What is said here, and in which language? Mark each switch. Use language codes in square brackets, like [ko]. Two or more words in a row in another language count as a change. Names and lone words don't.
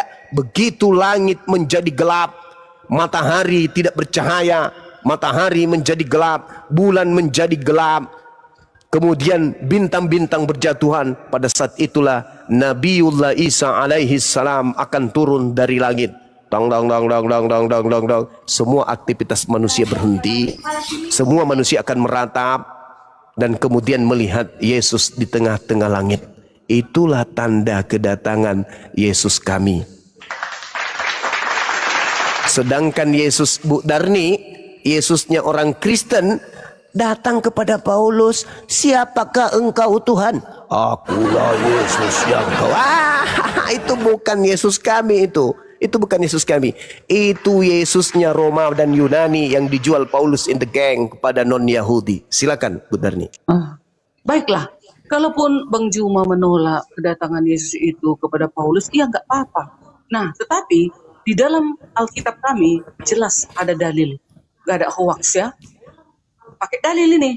[id] Begitu langit menjadi gelap, matahari tidak bercahaya, matahari menjadi gelap, bulan menjadi gelap, kemudian bintang-bintang berjatuhan. Pada saat itulah Nabiullah Isa alaihissalam akan turun dari langit. Dang, dang, dang, dang, dang, dang, dang, dang, dang. Semua aktivitas manusia berhenti. Semua manusia akan meratap dan kemudian melihat Yesus di tengah-tengah langit. Itulah tanda kedatangan Yesus kami. Sedangkan Yesus Bu Darni, Yesusnya orang Kristen, datang kepada Paulus, siapakah engkau Tuhan? Akulah Yesus yang kau. Itu bukan Yesus kami itu. Itu bukan Yesus kami. Itu Yesusnya Roma dan Yunani yang dijual Paulus [en] in the gang [id] kepada non-Yahudi. Silakan Bu Darni. Baiklah. Kalaupun Bang Juma menolak kedatangan Yesus itu kepada Paulus, ya nggak apa-apa. Nah, tetapi di dalam Alkitab kami jelas ada dalil. Nggak ada hoax ya. Pakai dalil ini.